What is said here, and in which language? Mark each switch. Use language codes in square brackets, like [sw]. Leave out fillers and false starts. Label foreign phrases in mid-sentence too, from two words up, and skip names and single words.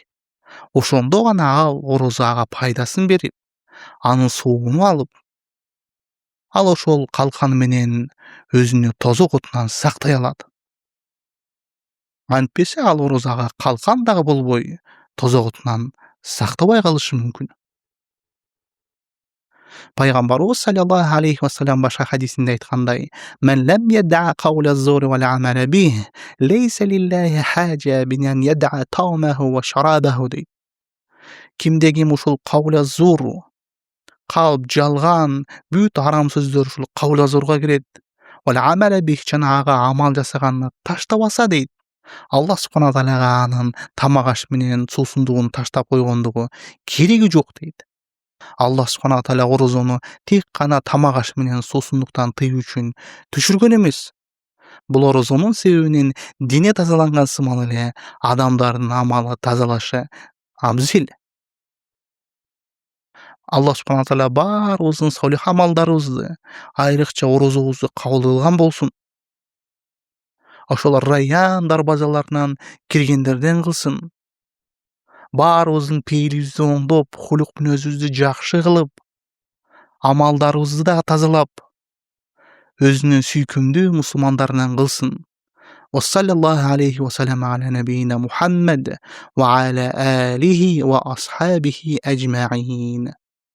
[ky] Ошондо гана ал орозо ага пайдасын берип, анын соогун алып, ал ошол калкан менен өзүнү тозок отунан сактай алат. Антпесе ал орозо ага калкан дагы болбой, тозок отунан сактабай калышы мүмкүн. Пайгамбарыбыз [ar] صلى الله عليه وسلم [ky] башка хадисинде айткандай: [ar] "من لم يدع قول الزور والعمل به ليس لله حاجة بأن يدع طعامه وشرابه" [ky] дейт. Кимде ким ушул [ar] قول الزور, [ky] калп жалган, бүт арам сөздөр ушул [ar] قول الزور [ky] кирет. [ar] والعمل به [ky] жана ага амал жасаганды таштабаса дейт. Аллах субхана тааляга анын тамак аш менен суусундугун таштап койгондугу кереги жок дейт. Аллах субхана тааля орозону тек гана тамак аш менен суусундуктан тыюу үчүн түшүргөн эмес. Бул орозонун себебинен дине тазаланган сымал эле адамдардын амалы тазалашы абзел. Аллах субхана тааля баарыбыздын солих амалдарыбызды, айрыкча орозобузду кабыл кылган болсун. Ошол Райян дарбазаларынан киргендерден кылсын. Баарыбыздын пейилибизди оңдоп, хулук мүнөзүбүздү жакшы кылып, амалдарыбызды да тазалап, өзүнүн сүйкүмдүү мусулмандарынан кылсын. [ar] وصلى الله عليه وسلم على نبينا محمد وعلى آله وأصحابه أجمعين.